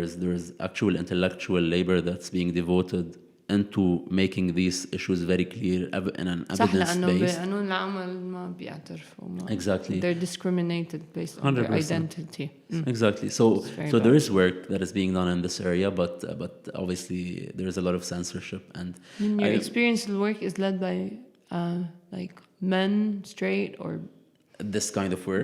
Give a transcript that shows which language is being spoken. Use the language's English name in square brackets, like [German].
[English] There is actual intellectual labor that's being devoted into making these issues very clear in an evidence based. [Arabic] قانون العمل ما بيعترفوا. [English] Exactly. They're discriminated based on their identity. Exactly. So there is work that is being done in this area, but obviously there is a lot of censorship. And your experience, the work is led by like men, straight or this kind of work.